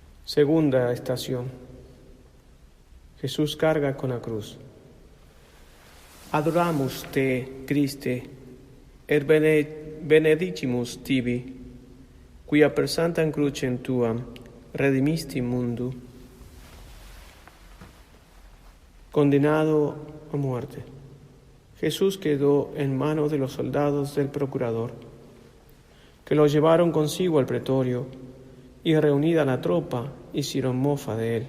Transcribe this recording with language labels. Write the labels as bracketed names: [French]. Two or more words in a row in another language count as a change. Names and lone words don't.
[Spanish] Segunda estación. Jesús carga con la cruz. [Latin] Adoramus te, Christe, et benedicimus tibi, quia per sanctam crucem tuam redimisti mundo. [Spanish] Condenado a muerte, Jesús quedó en manos de los soldados del procurador, que lo llevaron consigo al pretorio, y reunida la tropa, hicieron mofa de él.